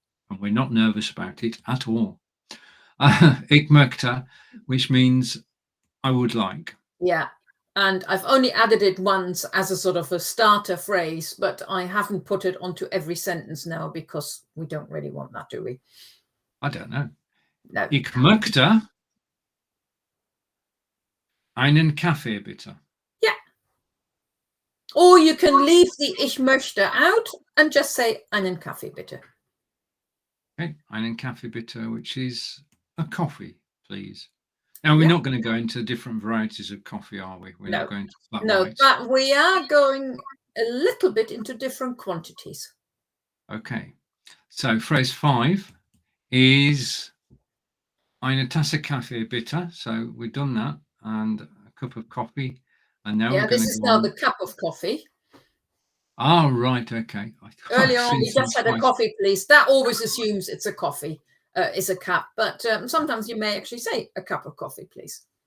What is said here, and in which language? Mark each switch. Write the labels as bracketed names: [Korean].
[English] And we're not nervous about it at all. [German] Ich möchte, [English] which means I would like. Yeah. And I've only added it once as a sort of a starter phrase, but I haven't put it onto every sentence now because we don't really want that, do we? I don't know. No. [German] Ich möchte einen Kaffee, bitte. [English] Yeah. Or you can leave the ich möchte out and just say [German] einen Kaffee, bitte. [English] Okay, [German] einen Kaffee, bitte, [English] which is a coffee, please. Now, we're not going to go into different varieties of coffee, are we? We're not going to flat whites. But we are going a little bit into different quantities. Okay. So phrase 5 is [German] eine Tasse Kaffee, bitte. [English] So we've done that, and a cup of coffee. And now we're going to go now on. the cup of coffee. Oh, right, okay. Earlier on, we just said a coffee, please. That always assumes it's a coffee. Is a cup, but sometimes you may actually say a cup of coffee, please.